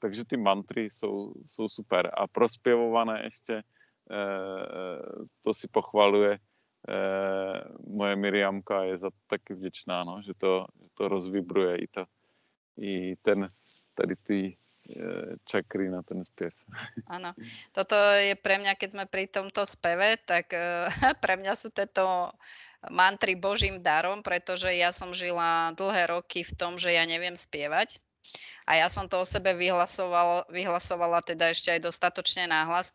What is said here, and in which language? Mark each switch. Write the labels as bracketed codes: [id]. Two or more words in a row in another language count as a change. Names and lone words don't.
[cs] Takže ty mantry jsou super. A prospěvované ještě, to si pochvaluje moje Miriamka, je za to taky vděčná, no, že to rozvibruje tady ty čakry na ten zpěv. [sk] Áno. Toto je pre mňa, keď sme pri tomto speve, tak pre mňa sú tieto mantry Božím darom, pretože ja som žila dlhé roky v tom, že ja neviem spievať. A ja som to o sebe vyhlasovala teda ešte aj dostatočne nahlas.